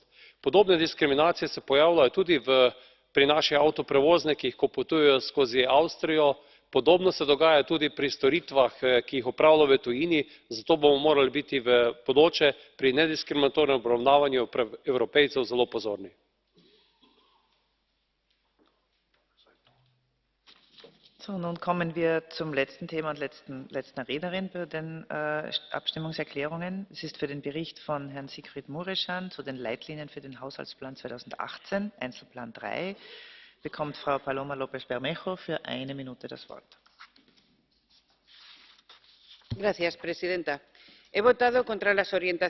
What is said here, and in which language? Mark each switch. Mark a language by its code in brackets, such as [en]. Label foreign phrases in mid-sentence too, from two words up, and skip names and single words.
[sl] Podobne diskriminacije se pojavljajo tudi pri naših avtoprevoznikih, ko potujejo skozi Avstrijo. Podobno se dogaja tudi pri storitvah, ki jih opravljajo v tujini, zato bomo morali biti v bodoče pri nediskriminatornem obravnavanju Evropejcev zelo pozorni. [de] Nun kommen wir zum letzten Thema und letzter Rednerin bei den Abstimmungserklärungen. Es ist für den Bericht von Herrn Sigfried Mureşan zu den Leitlinien für den Haushaltsplan 2018, Einzelplan 3. Bekommt Frau Paloma López Bermejo für 1 Minute das Wort. [es] Señora presidenta, he votado contra las orientaciones